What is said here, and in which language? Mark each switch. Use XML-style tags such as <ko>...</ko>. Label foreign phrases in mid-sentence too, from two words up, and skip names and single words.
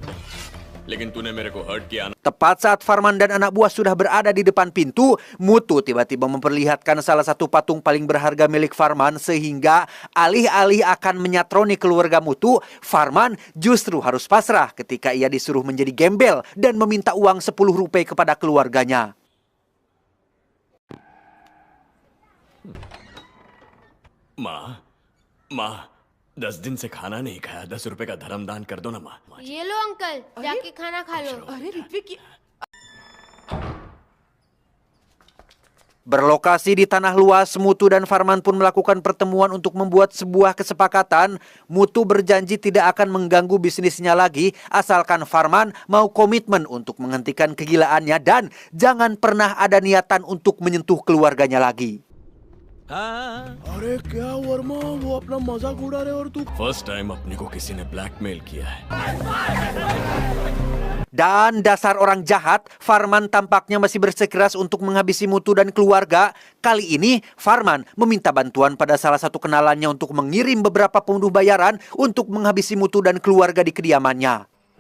<id>Tepat saat Farman dan anak buah sudah berada di depan pintu, Mutu tiba-tiba memperlihatkan salah satu patung paling berharga milik Farman, sehingga alih-alih akan menyatroni keluarga Mutu, Farman justru harus pasrah ketika ia disuruh menjadi gembel dan meminta uang 10 rupiah kepada keluarganya.</id> <hi>माँ 10 दिन से खाना नहीं खाया, 10 रुपए का धर्मदान कर दो ना माँ। ये लो अंकल, जाके खाना खा लो। अरे ऋत्विक</hi> <id>Berlokasi di tanah luas, Mutu dan Farman pun melakukan pertemuan untuk membuat sebuah kesepakatan. Mutu berjanji tidak akan mengganggu bisnisnya lagi, asalkan Farman mau komitmen untuk menghentikan kegilaannya dan jangan pernah ada niatan untuk menyentuh keluarganya lagi.</id> <hi>अरे क्या वर्मा, वो अपना मजाक उड़ा रहे और तू</hi> <en>first time</en> <hi>अपने को किसी ने ब्लैकमेल किया है।</hi> <id>Dan dasar orang jahat, Farman tampaknya masih bersikeras untuk menghabisi Mutu dan keluarga. Kali ini, Farman meminta bantuan pada salah satu kenalannya untuk mengirim beberapa pembunuh bayaran untuk menghabisi Mutu dan keluarga di kediamannya.</id>